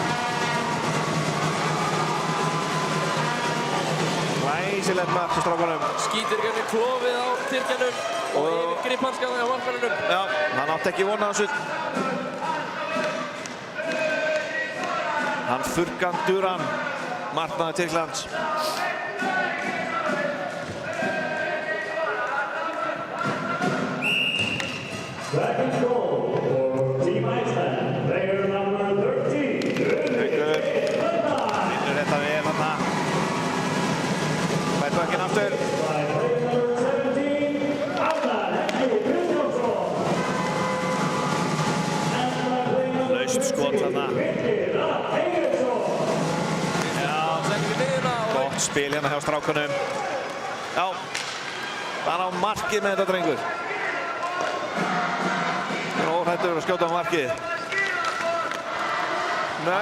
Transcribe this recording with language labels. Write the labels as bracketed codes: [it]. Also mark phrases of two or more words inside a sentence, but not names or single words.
[is] Glæsilegt mark á strákunum. Skýtur ekki klofið á Tyrkjanum og yfir griphanskaði á markmannunum. Já, hann átti ekki vona þessu. Hann Furkan Duran, markmaður Tyrklands. [en] Second goal for Team Iceland, player number 13. [is] Haukur vinnur þetta vel þarna. Fær bökkinn aftur. [en] By player number 17, Anna Helgi Kristjánsson. And by player number [is] Laust skot þarna. Birkir Heiðarsson. Sendir við liðina og Gott spil hérna hjá strákunum. Já, hann á markið með þetta drengur. Hann er óhræddur að skjóta á markið. Nei,